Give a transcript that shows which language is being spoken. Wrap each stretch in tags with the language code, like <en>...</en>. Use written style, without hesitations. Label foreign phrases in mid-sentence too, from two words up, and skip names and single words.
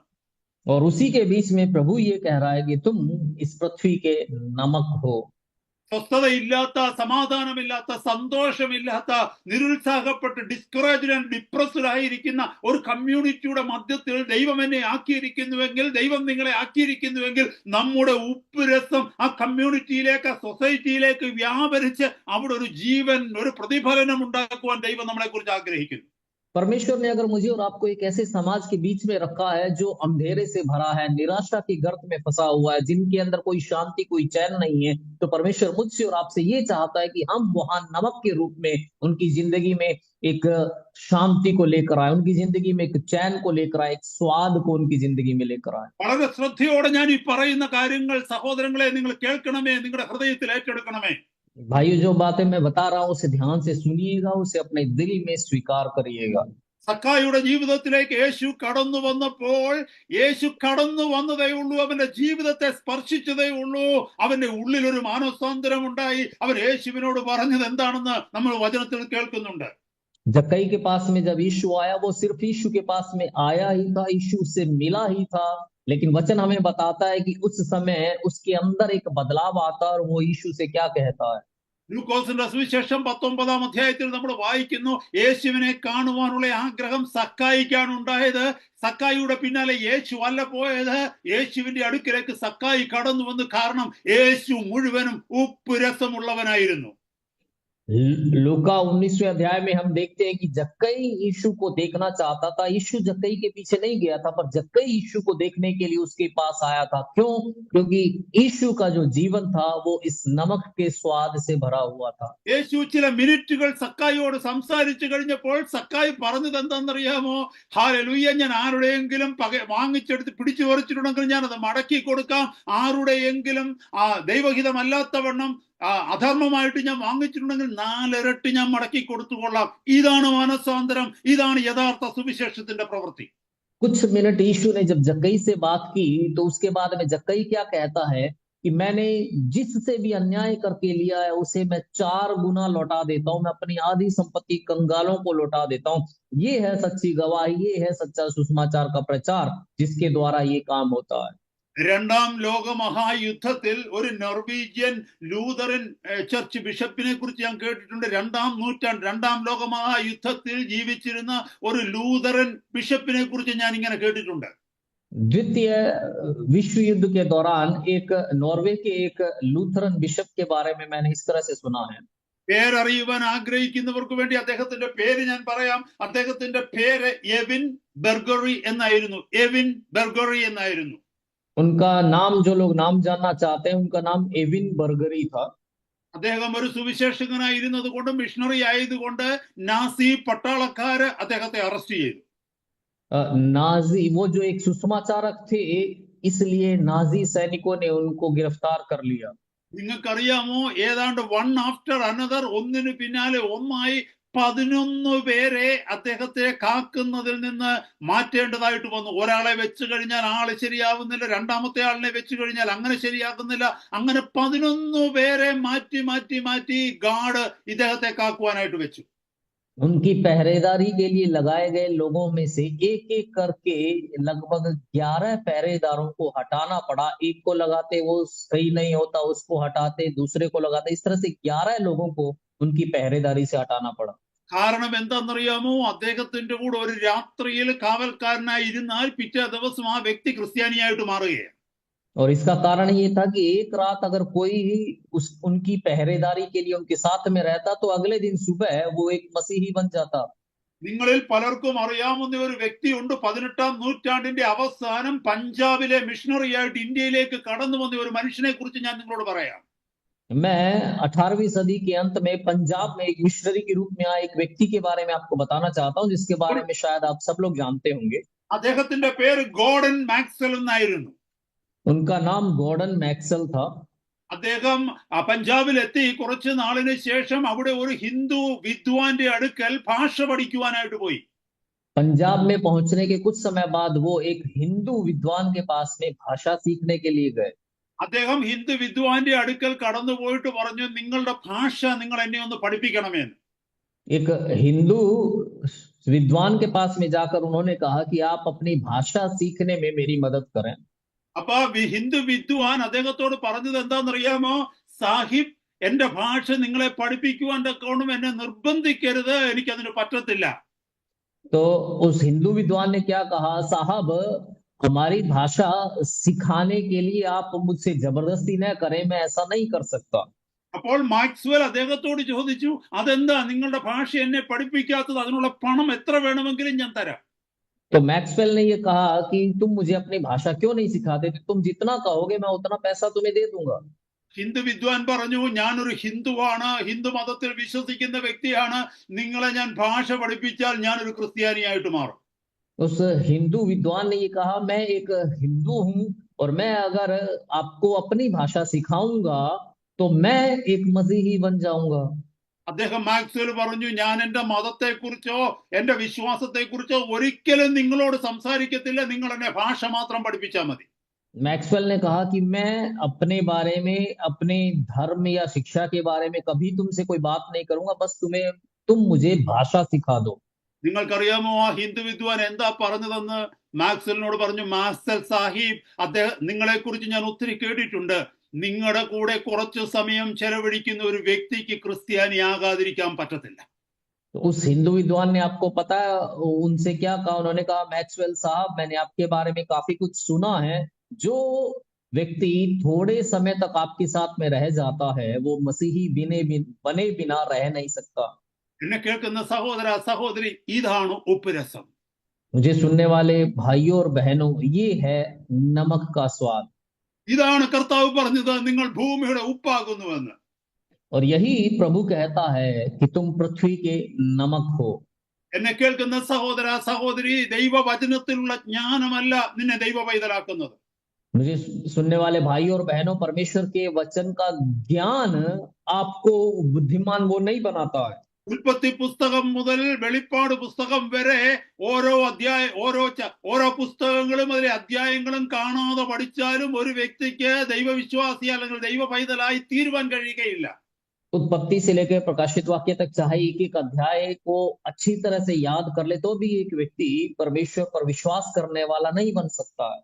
<hi>और उसी के बीच में प्रभु ये कह रहा है कि तुम इस पृथ्वी के नमक हो।</hi> <ml>സ്വസ്ഥതയില്ലാത്ത, സമാധാനമില്ലാത്ത, സന്തോഷമില്ലാത്ത, നിരുത്സാഹപ്പെട്ട്</ml> <en>discouraged and depressed</en> <ml>ആയിരിക്കുന്ന ഒരു കമ്മ്യൂണിറ്റിയുടെ മധ്യത്തിൽ ദൈവം എന്നെ ആക്കിയിരിക്കുന്നുവെങ്കിൽ, ദൈവം നിങ്ങളെ ആക്കിയിരിക്കുന്നുവെങ്കിൽ നമ്മുടെ ഉപ്പ് രസം ആ കമ്മ്യൂണിറ്റിയിലേക്ക്, ആ സൊസൈറ്റിയിലേക്ക് വ്യാപരിച്ച് അവിടെ ഒരു ജീവൻ, ഒരു പ്രതിഫലനം ഉണ്ടാക്കുവാൻ ദൈവം നമ്മളെ കുറിച്ച് ആഗ്രഹിക്കുന്നു.</ml> <hi>परमेश्वर ने अगर मुझे और आपको एक ऐसे समाज के बीच में रखा है जो अंधेरे से भरा है, निराशा की गर्त में फंसा हुआ है, जिनके अंदर कोई शांति, कोई चैन नहीं है, तो परमेश्वर मुझसे और आपसे ये चाहता है कि हम वहां नमक के रूप में उनकी जिंदगी में एक शांति को लेकर आए, उनकी जिंदगी में एक चैन को लेकर आए, एक स्वाद को उनकी जिंदगी में लेकर आए।</hi> <ml>വളരെ ശ്രദ്ധയോടെ ഞാൻ ഈ പറയുന്ന കാര്യങ്ങൾ സഹോദരങ്ങളെ നിങ്ങൾ കേൾക്കണമേ, നിങ്ങളുടെ ഹൃദയത്തിൽ ഏറ്റെടുക്കണമേ.</ml> <hi>भाइयों, जो बातें मैं बता रहा हूं उसे ध्यान से सुनिएगा, उसे अपने दिल में स्वीकार करिएगा।</hi> <ml>സക്കായിയുടെ ജീവിതത്തിലേക്ക് യേശു കടന്നു വന്നപ്പോൾ, യേശു കടന്നു വന്നതേ ഉള്ളൂ, അവന്റെ ജീവിതത്തെ സ്പർശിച്ചതേ ഉള്ളൂ, അവന്റെ ഉള്ളിൽ ഒരു മാനസാന്തരം ഉണ്ടായി. അവൻ യേശുവിനോട് പറഞ്ഞത് എന്താണെന്ന് നമ്മൾ വചനത്തിൽ കേൾക്കുന്നുണ്ട്.</ml> <hi>जक्कई के पास में जब यीशु आया, वो सिर्फ यीशु के पास में आया ही था, यीशु से मिला ही था, लेकिन वचन हमें बताता है कि उस समय उसके अंदर एक बदलाव आता है और वो यीशु से क्या कहता है।</hi> <ml>ലൂക്കോസിന്റെ സുവിശേഷം 19-ാം അധ്യായത്തിൽ നമ്മൾ വായിക്കുന്നു, യേശുവിനെ കാണുവാനുള്ള ആഗ്രഹം സക്കായിക്കാണ് ഉണ്ടായത്. സക്കായിയുടെ പിന്നാലെ യേശു അല്ല പോയത്, യേശുവിന്റെ അടുക്കിലേക്ക് സക്കായി കടന്നു വന്നു. കാരണം യേശു മുഴുവനും ഉപ്പ് രസമുള്ളവനായിരുന്നു.</ml> <hi>लूका 19वें अध्याय में हम देखते हैं कि जक्कई यीशु को देखना चाहता था। यीशु जक्कई के पीछे नहीं गया था, पर जक्कई यीशु को देखने के लिए उसके पास आया था। क्यों? क्योंकि यीशु का जो जीवन था वो इस नमक के स्वाद से भरा हुआ था।</hi> <ml>യേശു ചില മിനിറ്റുകൾ സക്കായിയോട് സംസാരിച്ചു കഴിഞ്ഞപ്പോൾ സക്കായി പറഞ്ഞത് എന്താണെന്നറിയാമോ? ഹല്ലേലൂയ, ഞാൻ ആരുടെയെങ്കിലും വാങ്ങിച്ചെടുത്ത് പിടിച്ചു പറിച്ചിട്ടുണ്ടെങ്കിൽ ഞാൻ അത് മടക്കി കൊടുക്കാം. ആരുടെയെങ്കിലും ദൈവഹിതമല്ലാത്തവണ്ണം അധർമ്മമായിട്ട് ഞാൻ വാങ്ങിച്ചിട്ടുണ്ടെങ്കിൽ 4 ഇരട്ടി ഞാൻ മടക്കി കൊടുത്തുകൊള്ളാം. ഇതാണ് മാനസാന്തരം, ഇതാണ് യഥാർത്ഥ സുവിശേഷത്തിന്റെ പ്രവൃത്തി.</ml> <hi>कुछ मिनट यीशु ने जब जक्कई से बात की तो उसके बाद में जक्कई क्या कहता है कि मैंने जिससे भी अन्याय करके लिया है उसे मैं 4 गुना लौटा देता हूं, मैं अपनी आधी संपत्ति कंगालों को लौटा देता हूं। ये है सच्ची गवाही, ये है सच्चा सुसमाचार का प्रचार जिसके द्वारा ये काम होता है।</hi> <ml>2ാം ലോക മഹായുദ്ധത്തിൽ ഒരു നോർവീജിയൻ ലൂതറൻ ചർച്ച് ബിഷപ്പിനെ കുറിച്ച് ഞാൻ കേട്ടിട്ടുണ്ട്. 2ാം നൂറ്റാണ്ട് 2ാം ലോക മഹായുദ്ധത്തിൽ ജീവിച്ചിരുന്ന ഒരു ലൂതറൻ ബിഷപ്പിനെ കുറിച്ച് ഞാൻ ഇങ്ങനെ കേട്ടിട്ടുണ്ട്.</ml> <hi>द्वितीय विश्व युद्ध के दौरान एक नॉर्वे के एक लूथरन बिशप के बारे में मैंने इस तरह से सुना है।</hi> <ml>പേരറിയുവാൻ ആഗ്രഹിക്കുന്നവർക്ക് വേണ്ടി അദ്ദേഹത്തിന്റെ പേര് ഞാൻ പറയാം. അദ്ദേഹത്തിന്റെ പേര് എവിൻ ബെർഗറി എന്നായിരുന്നു. എവിൻ ബെർഗറി എന്നായിരുന്നു.</ml> <hi>उनका नाम, जो लोग नाम जानना चाहते हैं, उनका नाम एविन बर्गरी था।</hi> <ml>അദ്ദേഹം ഒരു സുവിശേഷകനായിരുന്നത് കൊണ്ട്, മിഷണറി ആയതുകൊണ്ട് നാസി പട്ടാളക്കാര് അദ്ദേഹത്തെ അറസ്റ്റ് ചെയ്തു.</ml> <hi>नाजी, वो जो एक सुसमाचारक थे, इसलिए नाजी सैनिकों ने उनको गिरफ्तार कर लिया।</hi> <ml>നിങ്ങൾക്കറിയാമോ, ഏതാണ്ട്</ml> <en>one after another,</en> <ml>ഒന്നിനു പിന്നാലെ ഒന്നായി 11 പേരെ അദ്ദേഹത്തെ കാക്കുന്നതിൽ നിന്ന് മാറ്റേണ്ടതായിട്ട് വന്നു. ഒരാളെ വെച്ച് കഴിഞ്ഞാൽ ആള് ശരിയാവുന്നില്ല, രണ്ടാമത്തെ ആളിനെ വെച്ച് കഴിഞ്ഞാൽ അങ്ങനെ ശരിയാക്കുന്നില്ല. അങ്ങനെ 11 പേരെ മാറ്റി മാറ്റി മാറ്റി ഗാർഡ് ഇദ്ദേഹത്തെ കാക്കുവാനായിട്ട് വെച്ചു.</ml> <hi>उनकी पहरेदारी के लिए लगाए गए लोगों में से एक एक करके लगभग 11 पहरेदारों को हटाना पड़ा। एक को लगाते वो सही नहीं होता, उसको हटाते, दूसरे को लगाते, इस तरह से 11 लोगों को उनकी पहरेदारी से हटाना पड़ा।</hi> <ml>കാരണം എന്താണെന്നറിയാമോ, അദ്ദേഹത്തിന്റെ കൂടെ ഒരു രാത്രിയിൽ കാവൽക്കാരനായി ഇരുന്നാൽ പിറ്റേ ദിവസം ആ വ്യക്തി ക്രിസ്ത്യാനിയായിട്ട് മാറുകയാണ്.</ml> <hi>और इसका कारण ये था कि एक रात अगर कोई उनकी पहरेदारी के लिए उनके साथ में रहता, तो अगले दिन सुबह वो एक मसीही बन जाता।</hi> <ml>നിങ്ങളിൽ പലർക്കും അറിയാവുന്ന ഒരു വ്യക്തിയുണ്ട്. 18ാം നൂറ്റാണ്ടിന്റെ അവസാനം പഞ്ചാബിലെ മിഷണറിയായിട്ട് ഇന്ത്യയിലേക്ക് കടന്നു വന്ന ഒരു മനുഷ്യനെ കുറിച്ച് ഞാൻ നിങ്ങളോട് പറയാം.</ml> <hi>मैं 18वीं सदी के अंत में पंजाब में एक मिशनरी के रूप में आए एक व्यक्ति के बारे में आपको बताना चाहता हूं, जिसके बारे में शायद आप सब लोग जानते होंगे।</hi> <ml>അദ്ദേഹത്തിന്റെ പേര് ഗോർഡൻ മാക്സ്വെൽ എന്നായിരുന്നു.</ml> <hi>उनका नाम गॉर्डन मैक्सवेल था।</hi> <ml>അദ്ദേഹം പഞ്ചാബിലെത്തി കുറച്ച് നാളിന് ശേഷം അവിടെ ഒരു ഹിന്ദു വിദ്വാന്റെ അടുക്കൽ ഭാഷ പഠിക്കുവാനായിട്ട് പോയി.</ml> <hi>पंजाब में पहुंचने के कुछ समय बाद वो एक हिंदू विद्वान के पास में भाषा सीखने के लिए गए।</hi> <ml>അദ്ദേഹം ഹിന്ദു വിദ്വാന്റെ അടുക്കൽ കടന്നു പോയിട്ട് പറഞ്ഞു, നിങ്ങളുടെ ഭാഷ നിങ്ങൾ എന്നെ ഒന്ന് പഠിപ്പിക്കണമെന്ന്.</ml> <hi>एक हिंदू विद्वान के पास में जाकर उन्होंने कहा कि आप अपनी भाषा सीखने में मेरी मदद करें।</hi> <ml>അപ്പൊ ഹിന്ദു വിദ്വാൻ അദ്ദേഹത്തോട് പറഞ്ഞത് എന്താണെന്നറിയാമോ, സാഹിബ്, എന്റെ ഭാഷ നിങ്ങളെ പഠിപ്പിക്കുവാൻ തക്കവണ്ണം എന്നെ നിർബന്ധിക്കരുത്, എനിക്കതിന് പറ്റത്തില്ല.</ml> <hi>तो उस हिंदू विद्वान ने क्या कहा, साहब हमारी भाषा सिखाने के लिए आप मुझसे जबरदस्ती न करें, मैं ऐसा नहीं कर सकता।</hi> <ml>അപ്പോൾ മാക്സ്വെൽ അദ്ദേഹത്തോട് ചോദിച്ചു, അതെന്താ നിങ്ങളുടെ ഭാഷ എന്നെ പഠിപ്പിക്കാത്തത്? അതിനുള്ള പണം എത്ര വേണമെങ്കിലും ഞാൻ തരാം.</ml> <hi>तो मैक्सवेल ने ये कहा कि तुम मुझे अपनी भाषा क्यों नहीं सिखाते, तुम जितना कहोगे मैं उतना पैसा तुम्हें दे दूंगा।</hi> <ml>ഹിന്ദു വിദ്വാൻ പറഞ്ഞു, ഞാനൊരു ഹിന്ദുവാണ്, ഹിന്ദു മതത്തിൽ വിശ്വസിക്കുന്ന വ്യക്തിയാണ്, നിങ്ങളെ ഞാൻ ഭാഷ പഠിപ്പിച്ചാൽ ഞാനൊരു ക്രിസ്ത്യാനിയായിട്ട് മാറും.</ml> <hi>उस हिंदू विद्वान ने ये कहा, मैं एक हिंदू हूं और मैं अगर आपको अपनी भाषा सिखाऊंगा तो मैं एक मसीही बन जाऊंगा।</hi> <ml>അദ്ദേഹം മാക്സ്വെൽ പറഞ്ഞു, ഞാൻ എന്റെ മതത്തെക്കുറിച്ചോ എന്റെ വിശ്വാസത്തെക്കുറിച്ചോ ഒരിക്കലും നിങ്ങളോട് സംസാരിക്കത്തില്ല, നിങ്ങൾ എന്നെ ഭാഷ മാത്രം പഠിപ്പിച്ചാൽ മതി.</ml> <hi>मैक्सवेल ने कहा कि मैं अपने बारे में, अपने धर्म या शिक्षा के बारे में कभी तुमसे कोई बात नहीं करूंगा, बस तुम मुझे भाषा सिखा दो।</hi> <ml>നിങ്ങൾക്കറിയാമോ ആ ഹിന്ദു വിദ്വാൻ എന്താ പറഞ്ഞതെന്ന്? മാക്സ്വെലിനോട് പറഞ്ഞു, മാക്സ്വെൽ സാഹിബ്, അദ്ദേഹം നിങ്ങളെ കുറിച്ച് ഞാൻ ഒത്തിരി കേട്ടിട്ടുണ്ട്. നിങ്ങളുടെ കൂടെ കുറച്ചു സമയം ചെലവഴിക്കുന്ന ഒരു വ്യക്തിക്ക് ക്രിസ്ത്യാനിയാകാതിരിക്കാൻ പറ്റത്തില്ല.</ml> <hi>तो उस हिंदू विद्वान ने, आपको पता है उनसे क्या कहा? उन्होंने कहा, मैक्सवेल साहब, मैंने आपके बारे में काफी कुछ सुना है, जो व्यक्ति थोड़े समय तक आपके साथ में रह जाता है वो मसीही बने बिना रह नहीं सकता।</hi> <ml>എന്നെ കേൾക്കുന്ന സഹോദര സഹോദരി, ഇതാണ് ഉപ്പുരസം.</ml> <hi>मुझे सुनने वाले भाइयों और बहनों, ये है नमक का स्वाद।</hi> <ml>ഇതാണ് കർത്താവ് പറഞ്ഞത്, നിങ്ങൾ ഭൂമിയുടെ ഉപ്പാകുന്നുവെന്ന്.</ml> <hi>और यही प्रभु कहता है कि तुम पृथ्वी के नमक हो।</hi> <ml>എന്നെ കേൾക്കുന്ന സഹോദര സഹോദരി, ദൈവവചനത്തിലുള്ള ജ്ഞാനമല്ല നിന്നെ ദൈവ പൈതലാക്കുന്നത്.</ml> <hi>मुझे सुनने वाले भाइयों और बहनों, परमेश्वर के वचन का ज्ञान आपको बुद्धिमान वो नहीं बनाता है।</hi> <ml>ഉൽപ്പത്തി പുസ്തകം മുതൽ വെളിപ്പാട് പുസ്തകം വരെ ഓരോ പുസ്തകങ്ങളും അതിലെ അധ്യായങ്ങളും കാണാതെ പഠിച്ചാലും ഒരു വ്യക്തിക്ക് ദൈവവിശ്വാസി അല്ലെങ്കിൽ ദൈവ പൈതലായി തീരുവാൻ കഴിയുകയില്ല.</ml> <hi>उत्पत्ति से लेकर प्रकाशित वाक्य तक चाहे एक एक अध्याय को अच्छी तरह से याद कर ले तो भी एक व्यक्ति परमेश्वर पर विश्वास करने वाला नहीं बन सकता है।</hi>